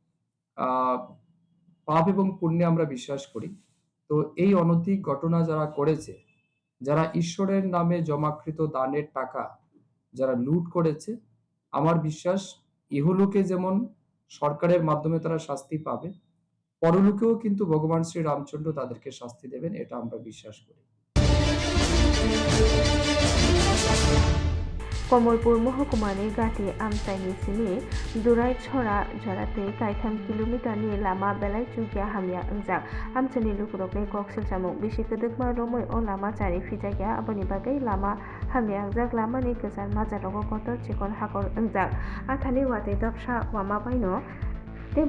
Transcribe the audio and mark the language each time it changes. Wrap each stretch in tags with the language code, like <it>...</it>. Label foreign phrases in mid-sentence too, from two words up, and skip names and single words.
<bn>পাপ এবং পুণ্যে আমরা বিশ্বাস করি, তো এই অনৈতিক ঘটনা যারা করেছে, যারা ঈশ্বরের নামে জমাকৃত দানের টাকা যারা লুট করেছে, আমার বিশ্বাস ইহলোকে যেমন সরকারের মাধ্যমে তারা শাস্তি পাবে, পরলোকেও কিন্তু ভগবান শ্রী রামচন্দ্র তাদেরকে শাস্তি দেবেন, এটা আমরা বিশ্বাস করি।</bn> <trp>कमलपुर महकुमानि गाति आमसाइनि सिनि दुराय छरा जराते काइथाम किलोमिटारनि लामा बेलाय जुगिया हामिया अंजाक आमसाइनि लुकुरकनि कक्सिल जामुं बिसि गोदोगमा रमै अ लामा चारि फिजागिया आबनि बागै लामा हामिया अंजाक लामानि गोजान माजारगो कतर चिकन हाकर अंजाक आथानि वाते दबसा वामा बायनो तेबो</trp>